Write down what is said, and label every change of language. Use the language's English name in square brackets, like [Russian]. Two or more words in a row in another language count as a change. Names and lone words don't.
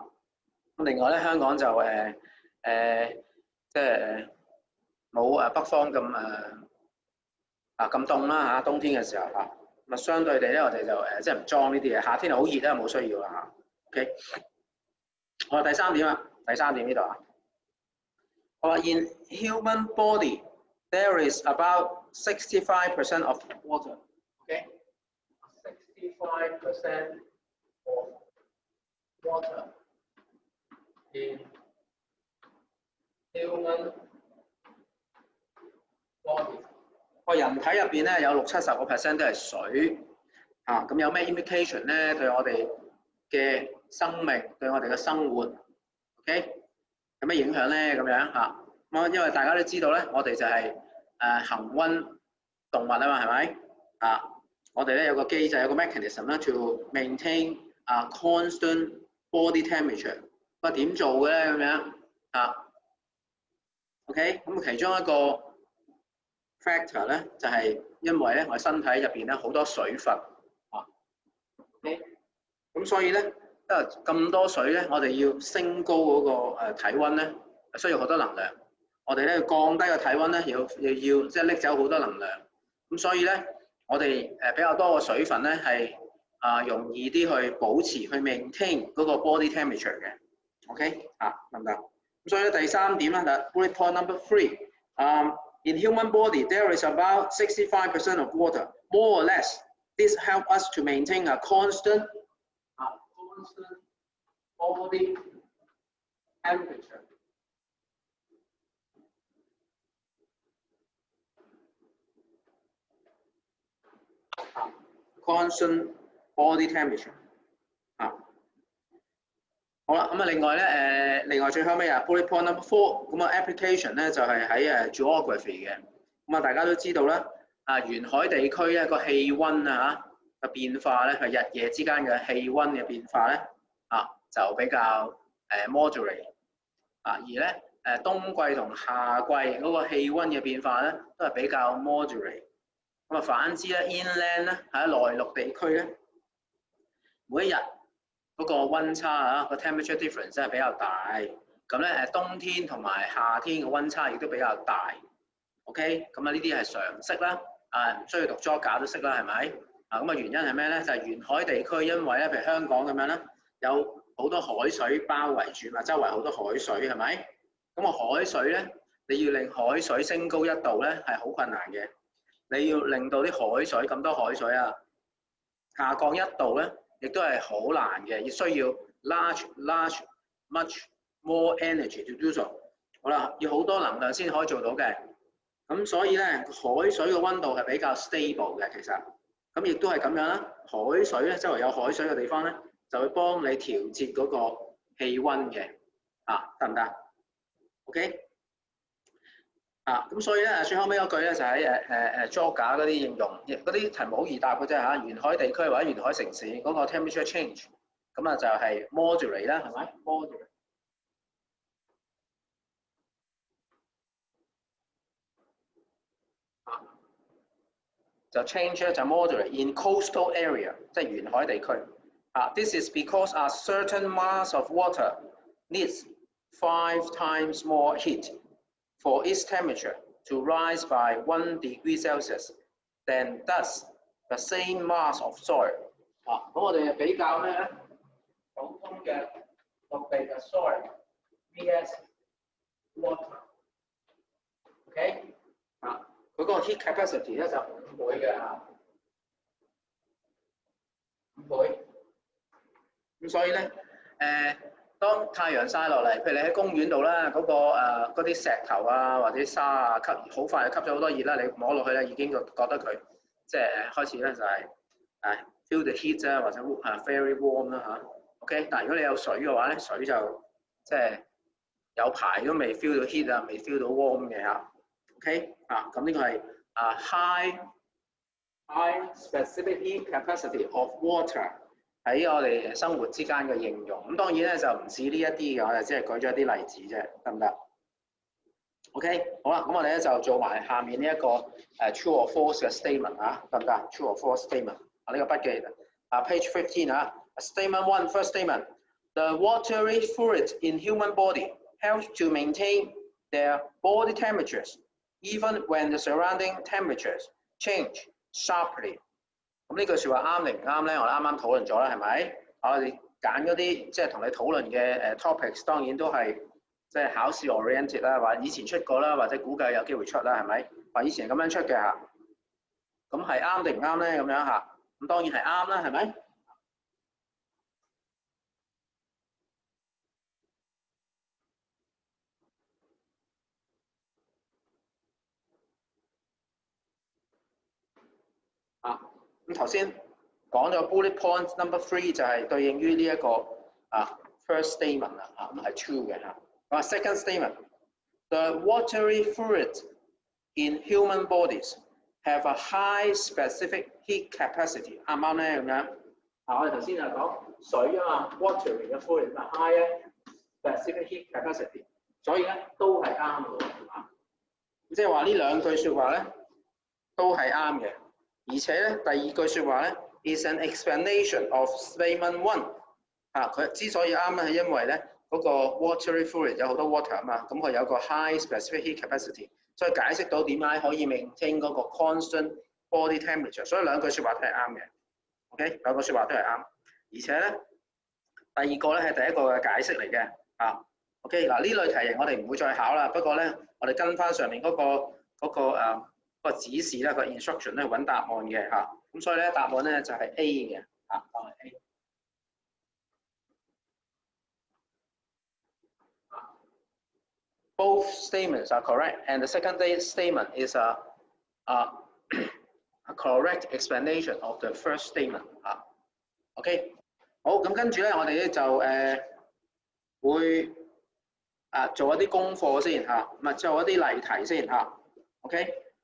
[Cantonese] 咁另外咧，香港就即係冇北方咁凍啦嚇，冬天嘅時候嚇，咁相對地咧，我哋就即係唔裝呢啲嘢。夏天好熱啦，冇需要啦嚇。OK， 好，第三點啦，第三點呢度啊，我話 [English] in human body there is about 65% of water。 [Cantonese] OK， [English] 65% of water in human body。 [Cantonese] 個人體入邊咧有60-70% 都係水啊，咁有咩 implication 咧？對我哋嘅生命，對我哋嘅生活 ，OK， 有咩影響咧？咁樣嚇，咁因為大家都知道咧，我哋就係恆溫動物啊嘛，係咪啊？我哋咧有個機制，有個 mechanism 咧 [English] to maintain constant body temperature。 [Cantonese] 咁點做嘅咧？咁樣啊 ，OK， 咁其中一個 factor 咧就係因為咧我哋身體入邊咧好多水分啊 ，OK， 咁所以咧因為咁多水咧，我哋要升高嗰個體温咧，需要好多能量。我哋咧要降低個體温咧，要即係拎走好多能量。咁所以咧，我哋比較多嘅水分咧係容易啲去保持去 maintain 嗰個 [English] body temperature [Cantonese] 嘅 ，OK 得唔得？咁所以咧第三點咧 [English] ，bullet point number 3，in human body there is about 65% of water, more or less. This help us to maintain a constant body temperature. Constant body temperature [Cantonese] 好啦，咁另外咧另外最後尾 [English] bullet point number 4， [Cantonese] 咁application 咧就係喺geography 嘅。咁大家都知道啦，沿海地區咧個氣温嘅變化咧，係日夜之間嘅氣温嘅變化咧就比較moderate 而咧冬季同夏季嗰個氣温嘅變化咧都係比較 moderate。咁反之咧 inland 咧喺內陸地區咧，每一日嗰個温差個 [English] temperature difference [Cantonese] 係比較大。咁咧冬天同埋夏天嘅温差亦都比較大。OK， 咁呢啲係常識啦，唔需要讀 geog 都識啦，係咪？咁原因係咩咧？就係沿海地區，因為咧譬如香港咁樣咧，有好多海水包圍住嘛，周圍好多海水係咪？咁個海水咧，你要令海水升高1度咧係好困難嘅。你要令到啲海水咁多海水下降1度咧，亦都係好難嘅，要需要 [English] much more energy to do so。 [Cantonese] 好啦，要好多能量先可以做到嘅。咁所以咧，海水嘅温度係比較 stable 嘅，其實。咁亦都係咁樣啦。海水咧，周圍有海水嘅地方咧，就會幫你調節嗰個氣温嘅。得唔得 ？OK。咁所以咧，最後尾嗰句咧就喺geog 嗰啲應用，嗰啲題目好易答嘅啫嚇。沿海地區或者沿海城市嗰個 [English] temperature change， [Cantonese] 咁就係 moderate 啦，係咪 ？moderate 就 change 咧就 [English] moderate in coastal area， [Cantonese] 即係沿海地區。 [English] This is because a certain mass of water needs 5 times more heat for its temperature to rise by 1 degree Celsius than does the same mass of soil。 [Cantonese] 咁我哋比較咩咧？普通嘅陸地嘅 [English] soil vs water。 [Cantonese] OK， 佢嗰個 [English] heat capacity [Cantonese] 咧就5倍嘅5倍。咁所以咧當太陽曬落嚟，譬如你喺公園度啦，嗰啲石頭或者沙好快就吸咗好多熱啦，你摸落去咧已經覺得佢即係開始咧就係 [English] feel the heat [Cantonese] 或者 [English] very warm [Cantonese] 啦 OK， 但係如果你有水嘅話咧，水就即係有排都未 feel 到 heat 啊，未 feel 到 warm 嘅嚇。OK 啊，咁呢個係 [English] high specific heat capacity of water [Cantonese] 喺我哋生活之間嘅應用。咁當然咧就唔止呢一啲嘅，我哋只係舉咗一啲例子啫，得唔得 ？OK， 好啦，咁我哋咧就做埋下面呢一個 [English] true or false [Cantonese] 嘅 statement 啊，得唔得 ？ [English] True or false statement [Cantonese] 啊，呢個筆記page 15啊 ， [English] statement one first statement。 The watery fluid in human body helps to maintain their body temperatures even when the surrounding temperatures change sharply。 [Cantonese] 咁呢句説話啱定唔啱咧？我哋啱啱討論咗啦，係咪？我哋揀嗰啲即係同你討論嘅topics， 當然都係即係考試 oriented 啦，或者以前出過啦，或者估計有機會出啦，係咪？話以前係咁樣出嘅嚇，咁係啱定唔啱咧？咁樣嚇，咁當然係啱啦，係咪？咁頭先講咗 [English] bullet point number 3 [Cantonese] 就係對應於呢一個 [English] first statement 啦， [Cantonese] 咁係 [English] true 嘅嚇。second statement，the watery fluid in human bodies have a high specific heat capacity， [Cantonese] 啱唔啱咧？咁樣我哋頭先就講水啊嘛 ，watery 嘅 fluid 係 [English] high specific heat capacity， [Cantonese] 所以咧都係啱嘅喎。即係話呢兩句説話咧都係啱嘅。而且咧，第二句説話咧 [English] is an explanation of statement one。 [Cantonese] 佢之所以啱咧，係因為咧嗰個 [English] watery fluid [Cantonese] 有好多 water 啊嘛，咁佢有個 [English] high specific heat capacity， [Cantonese] 所以解釋到點解可以 maintain 嗰個 [English] constant body temperature。 [Cantonese] 所以兩句説話都係啱嘅。OK， 兩個説話都係啱。而且咧，第二個咧係第一個嘅解釋嚟嘅。OK， 嗱呢類題型我哋唔會再考啦。不過咧，我哋跟翻上面嗰個指示咧，個 instruction 咧揾答案嘅嚇，咁所以咧答案咧就係 A 嘅答案係 A。 [English] Both statements are correct, and the second statement is a correct explanation of the first statement。 [Cantonese] OK， 好，咁跟住咧，我哋咧就會做一啲功課先嚇，咁做一啲例題先嚇。OK。